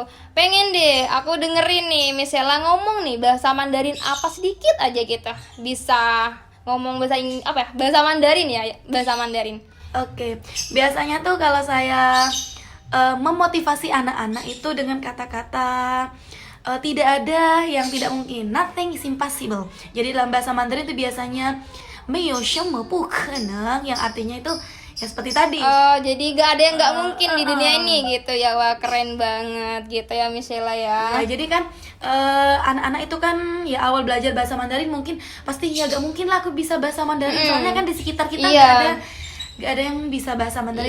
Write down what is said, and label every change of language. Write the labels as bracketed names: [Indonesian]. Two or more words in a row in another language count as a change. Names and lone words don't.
[Indonesian] Pengen deh aku dengerin nih Miss Sheila ngomong nih bahasa Mandarin apa sedikit aja gitu. Bisa ngomong bahasa Mandarin ya, bahasa Mandarin. Oke, biasanya tuh kalau saya memotivasi anak-anak itu dengan kata-kata tidak ada yang tidak mungkin, [English] nothing is impossible. [Indonesian] Jadi dalam bahasa Mandarin itu biasanya [Chinese] 没有什么不可能, [Indonesian] yang artinya itu ya seperti tadi. Jadi gak ada yang gak mungkin di dunia ini gitu ya. Wah, keren banget gitu ya Miss Sheila ya. Jadi kan anak-anak itu kan ya awal belajar bahasa Mandarin mungkin pasti ya gak mungkin lah aku bisa bahasa Mandarin. Soalnya kan di sekitar kita gak ada yang bisa bahasa Mandarin.